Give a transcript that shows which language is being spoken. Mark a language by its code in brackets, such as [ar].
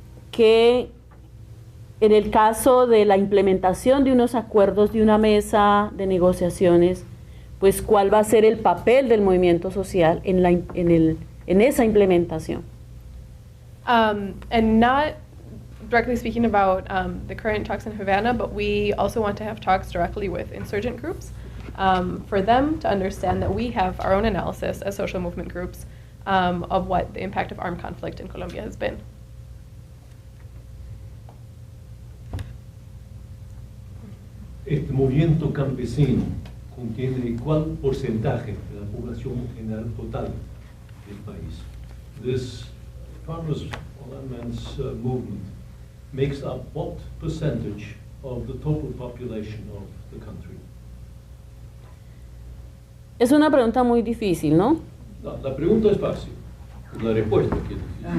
[es] que en el caso de la implementación de unos acuerdos de una mesa de negociaciones, pues cuál va a ser el papel del movimiento social en esa implementación. [en] And not directly speaking about the current talks in Havana, but we also want to have talks directly with insurgent groups for them to understand that we have our own analysis as social movement groups of what the impact of armed conflict in Colombia has been. [es] Este movimiento campesino contiene ¿cuál porcentaje de la población general total del país? [en] This farmers or landmen's movement makes up what percentage of the total population of the country? [es] Es una pregunta muy difícil, ¿no? No, la pregunta es fácil, la respuesta que es difícil.